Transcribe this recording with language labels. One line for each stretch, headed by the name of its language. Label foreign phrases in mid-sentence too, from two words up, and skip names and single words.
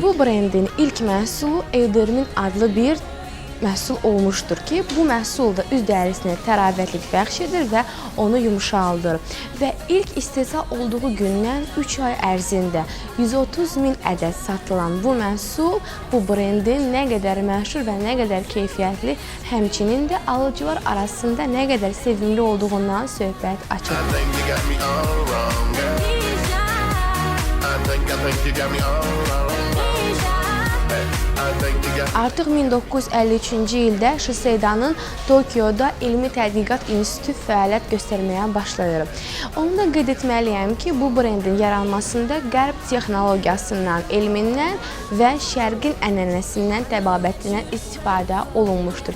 Azerbaijani: Bu brendin ilk məhsulu Eldermin adlı bir məhsul olmuşdur ki, bu məhsul da üz dərisinə təravətlik bəxş edir və onu yumşaldır. Və ilk istehsal olduğu gündən 3 ay ərzində 130 min ədəd satılan bu məhsul bu brendin nə qədər məşhur və nə qədər keyfiyyətli, həmçinin də alıcılar arasında nə qədər sevimli olduğundan söhbət açır.
English: I think you got me all wrong, girl. I think you got me all wrong.
Azerbaijani: Artıq 1953-cü ildə Shiseido'nun Tokyoda Elmi Tədqiqat İnstitutu fəaliyyət göstərməyə başlayır. Onu da qeyd etməliyəm ki, bu brendin yaranmasında qərb texnologiyasından, elmindən və şərqin ənənəsindən, təbabətindən istifadə olunmuşdur.